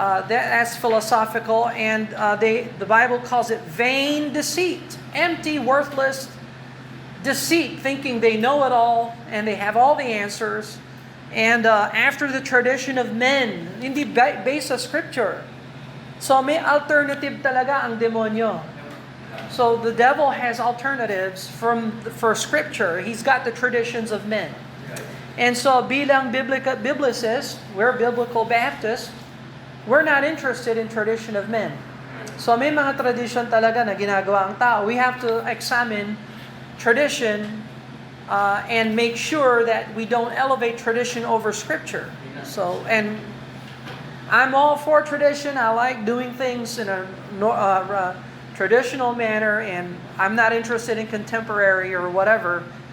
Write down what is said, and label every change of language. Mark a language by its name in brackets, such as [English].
[English] That's philosophical, and the Bible calls it vain deceit, empty, worthless deceit, thinking they know it all and they have all the answers. And after the tradition of men, [Filipino] hindi based sa Scripture. So may alternative talaga ang demonyo. [English] So the devil has alternatives for Scripture. He's got the traditions of men. And so bilang biblicists, we're biblical Baptists, we're not interested in tradition of men. [Filipino] So may mga tradition talaga na ginagawa ang tao. [English] We have to examine tradition and make sure that we don't elevate tradition over Scripture. So, and I'm all for tradition. I like doing things in a traditional manner, and I'm not interested in contemporary or whatever.